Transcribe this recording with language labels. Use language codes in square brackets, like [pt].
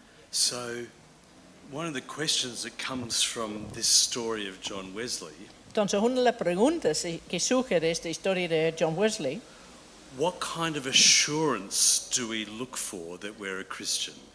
[en] So, one of the questions that comes from this story of John Wesley [es] Entonces, una de las preguntas que surge de esta historia de John Wesley, [en] what kind of assurance do we look for that we're a Christian?